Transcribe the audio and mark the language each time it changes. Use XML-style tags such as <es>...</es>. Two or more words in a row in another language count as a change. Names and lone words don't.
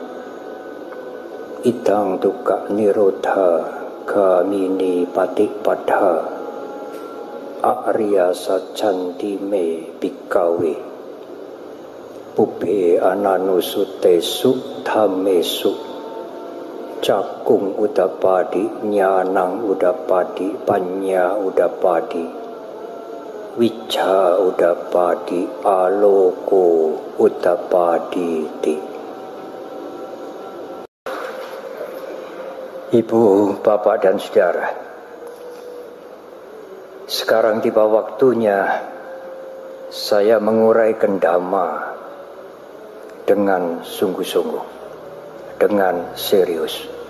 <pi>Iddhang dukkha nirodha gamini patipadha Arya Saccanti me bhikkhave Pubbhe ananusutesu dhammesu cakung udapadi nyanang udapadi panya udapadi wicca udapadi aloko udapadi ti.</pi> <id>Ibu, bapak dan saudara, sekarang tiba waktunya saya menguraikan dhamma dengan sungguh-sungguh, dengan serius.</id>